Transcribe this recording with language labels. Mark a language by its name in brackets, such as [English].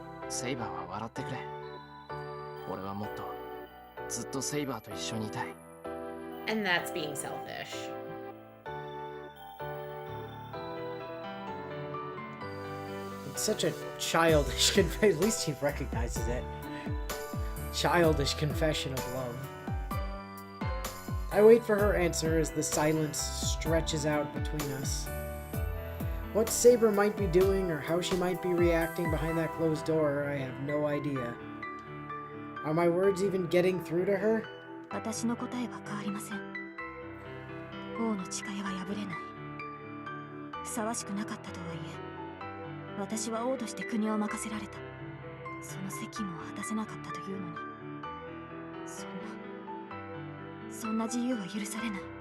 [Japanese] セイバーは笑ってくれ。俺はもっとずっとセイバーと一緒にいたい。 [English] And that's being selfish. It's such a childish confession. At least he recognizes it. Childish confession of love. I wait for her answer as the silence stretches out between us. What Saber might be doing or how she might be reacting behind that closed door, I have no idea. Are my words even getting through to her? [Japanese] 私の答えは変わりません。王の誓いは破れない。ふさわしくなかったとはいえ、私は王として国を任せられた。その責務を果たせなかったというのに、そんな自由は許されない。